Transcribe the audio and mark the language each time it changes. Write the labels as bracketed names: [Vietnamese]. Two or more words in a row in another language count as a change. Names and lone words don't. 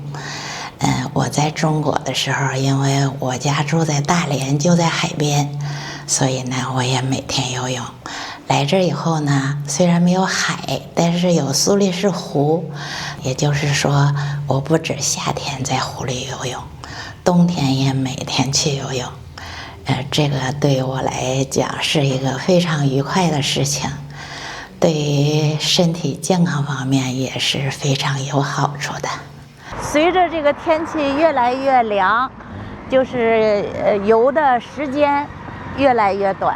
[Chinese] 我在中国的时候，因為我家住在大連，就在海邊，所以呢，我也每天游泳。來這以後呢，雖然沒有海，但是有蘇黎世湖，也就是說，我不止夏天在湖裡游泳，冬天也每天去游泳。這個對於我來講是一個非常愉快的事情，對於身體健康方面也是非常有好處的。隨着這個天氣越來越涼，就是游的時間越來越短。